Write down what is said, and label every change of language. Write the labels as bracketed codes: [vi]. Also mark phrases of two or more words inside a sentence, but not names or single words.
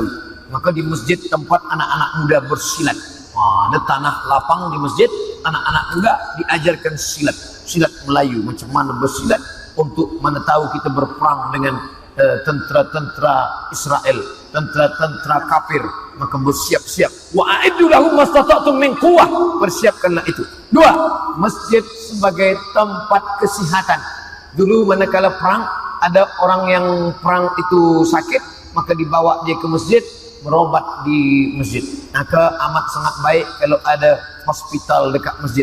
[ms] Maka di masjid tempat anak-anak muda bersilat. Ada tanah lapang di masjid, anak-anak muda diajarkan silat. Silat Melayu, macam mana bersilat untuk mana tahu kita berperang dengan tentera-tentera Israel, tentera-tentera kafir. Maka bersiap-siap. [ar] وأعدوا لهم ما استطعتم من قوة. [ms] Persiapkanlah itu. 2. Masjid sebagai tempat kesihatan. Dulu manakala perang, ada orang yang perang itu sakit, maka dibawa dia ke masjid, berobat di masjid. Maka amat sangat baik kalau ada hospital dekat masjid.